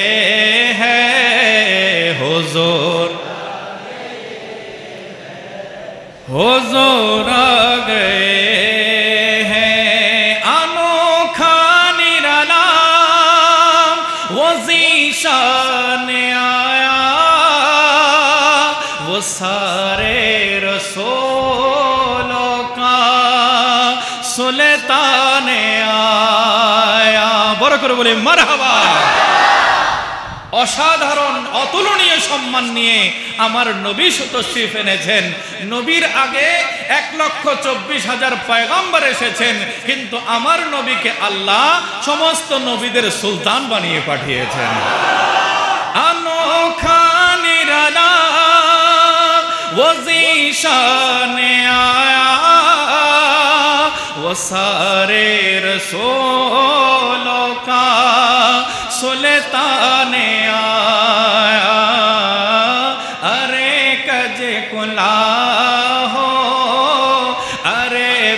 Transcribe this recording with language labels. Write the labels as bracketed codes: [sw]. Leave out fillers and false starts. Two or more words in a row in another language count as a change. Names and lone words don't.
[ur] ہیں حضور حضور گئے ہیں انوکھا نرالا وہ ذیشان آیا وہ سارے رسولوں کا سلطان آیا [bn] বড় করে বলে মারহাবা অসাধারণ অতুলনীয় সম্মান নিয়ে আমার নবী তশরীফ এনেছেন নবীর আগে 1,24,000 পয়গম্বর এসেছেন কিন্তু আমার নবীকে আল্লাহ সমস্ত নবীদের সুলতান বানিয়ে পাঠিয়েছেন [ur] انوکھا نرالا وہ ذیشان آیا وہ سارے رسولوں کا سلطان آیا ارے کج کلاہ ہو ارے